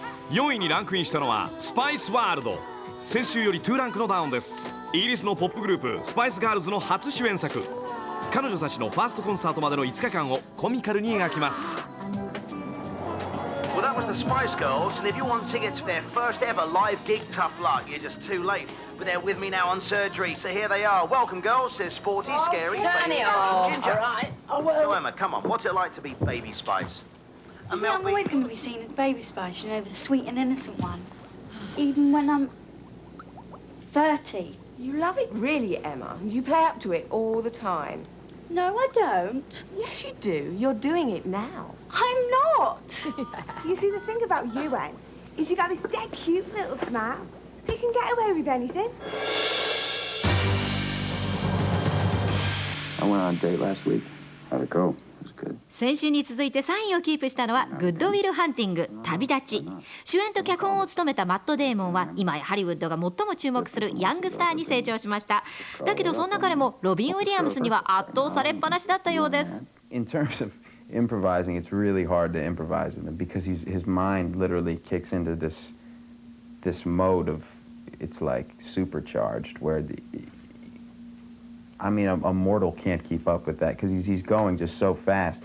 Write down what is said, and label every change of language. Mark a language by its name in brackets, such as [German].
[Japanese] 4位にランクインしたのはスパイスワールド。先週より2ランクのダウンです。イギリスのポップグループスパイスガールズの初主演作。彼女たちのファーストコンサートまでの5日間をコミカルに描きます。 [English] Well, that was the Spice Girls, and if you want tickets for their first ever live gig, tough luck, you're just too late. But they're with me now on surgery, so here they are. Welcome, girls. They're sporty, scary, turn baby it Spice off. and Ginger. All right. Oh, well. So, Emma, come on. What's it like to be Baby Spice? I'm always going to be seen as Baby Spice, you know, the sweet and innocent one. Even when I'm 30. You love it, really, Emma. You play up to it all the time. No, I don't. Yes, you do. You're doing it now. I'm not. You see, the thing about you, Anne, is you got this dead cute little smile, so you can get away with anything. I went on a date last week. How'd it go? It was good. [Japanese] 先週に続いて3位をキープしたのはグッドウィル・ハンティング旅立ち。主演と脚本を務めたマット・デーモンは今やハリウッドが最も注目するヤングスターに成長しました。だけどそんな彼もロビン・ウィリアムスには圧倒されっぱなしだったようです。 [English] In terms of improvising, it's really hard to improvise with him because his mind literally kicks into this mode of, it's like supercharged, where I mean, a mortal can't keep up with that because he's going just so fast.